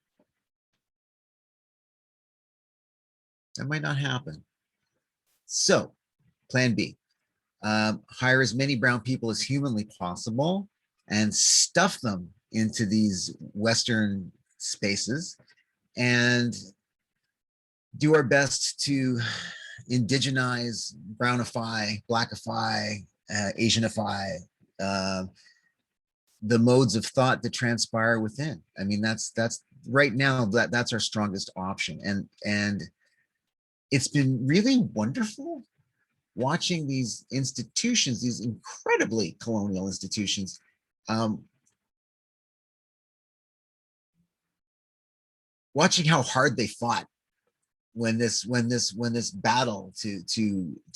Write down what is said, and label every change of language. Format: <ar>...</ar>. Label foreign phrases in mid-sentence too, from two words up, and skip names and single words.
<en>That might not happen. So, plan B, hire as many brown people as humanly possible and stuff them into these Western spaces and do our best to indigenize, brownify, blackify, Asianify the modes of thought that transpire within. I mean, that's right now that's our strongest option. And it's been really wonderful watching these institutions, these incredibly colonial institutions, watching how hard they fought when this battle to</en>